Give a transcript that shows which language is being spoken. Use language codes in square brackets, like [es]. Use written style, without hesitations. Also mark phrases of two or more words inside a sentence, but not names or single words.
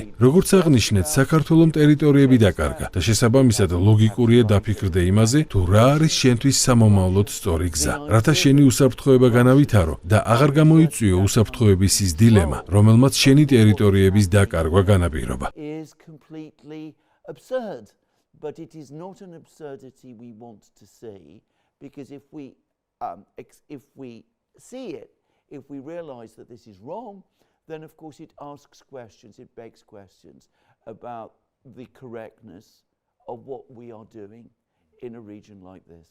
[ka] როგორც აღნიშნეთ, საქართველოს ტერიტორიები დაკარგა და შესაბამისად ლოგიკურია დაფიქრდე იმაზე, თუ რა არის შენთვის სამომავლოდ სწორი გზა, რათა შენი უსაფრთხოება განავითარო და აღარ გამოიწვიო უსაფრთხოების ის დილემა, რომელმაც შენი ტერიტორიების დაკარგვა განაპირობა. [en] But it is not an absurdity we want to see, because if we see it, if we realize that this is wrong, then of course it asks questions, it begs questions about the correctness of what we are doing in a region like this.